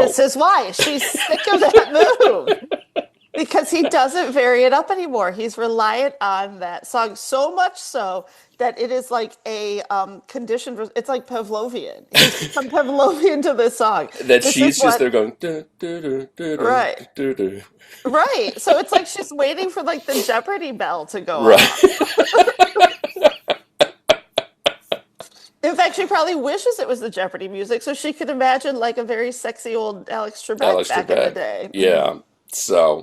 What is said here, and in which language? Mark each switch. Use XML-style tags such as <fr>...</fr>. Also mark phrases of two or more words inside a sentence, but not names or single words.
<en>this is why. She's sick of that move. Because he doesn't vary it up anymore. He's reliant on that song so much so that it is like a conditioned. It's like Pavlovian. He's become Pavlovian to this song. that This she's is just what, there going, "Duh, duh, duh, duh, duh, right, duh, duh." right. So it's like she's waiting for like the Jeopardy bell to go off. Right. In fact, she probably wishes it was the Jeopardy music so she could imagine like a very sexy old Alex Trebek Alex back in the Trebek. day. Yeah. So</en>